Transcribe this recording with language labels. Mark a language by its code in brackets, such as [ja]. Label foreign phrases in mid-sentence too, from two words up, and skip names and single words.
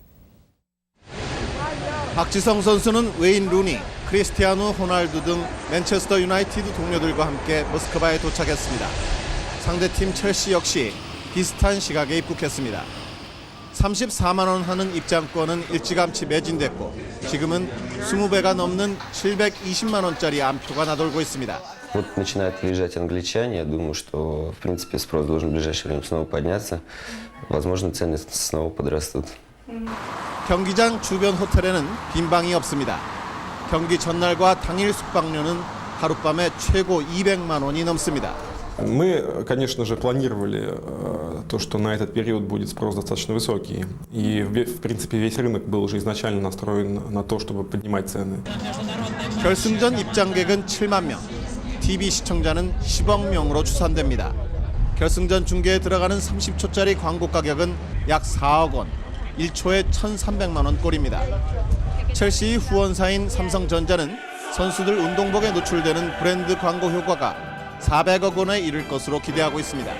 [ko] 박지성 선수는 웨인 루니, 크리스티아노 호날두 등 맨체스터 유나이티드 동료들과 함께 모스크바에 도착했습니다. 상대팀 첼시 역시 비슷한 시각에 입국했습니다. 34만 원 하는 입장권은 일찌감치 매진됐고 지금은 20배가 넘는 720만 원짜리 암표가 나돌고 있습니다. [ru] Вот начинают приезжать англичане. Я думаю, что, в принципе, спрос должен в ближайшее время снова подняться. Возможно, цены снова подрастут. [ko] 경기장 주변 호텔에는 빈 방이 없습니다. 경기 전날과 당일 숙박료는 하룻밤에 최고 200만 원이 넘습니다. [ru] Мы, конечно же, планировали то, что на этот период будет спрос достаточно высокий. И, в принципе, весь рынок был уже изначально настроен на то, чтобы поднимать цены. [ko] 결승전 입장객은 7만 명. TV 시청자는 10억 명으로 추산됩니다. 결승전 중계에 들어가는 30초짜리 광고 가격은 약 4억 원, 1초에 1,300만 원 꼴입니다. 첼시 후원사인 삼성전자는 선수들 운동복에 노출되는 브랜드 광고 효과가 400억 원에 이를 것으로 기대하고 있습니다.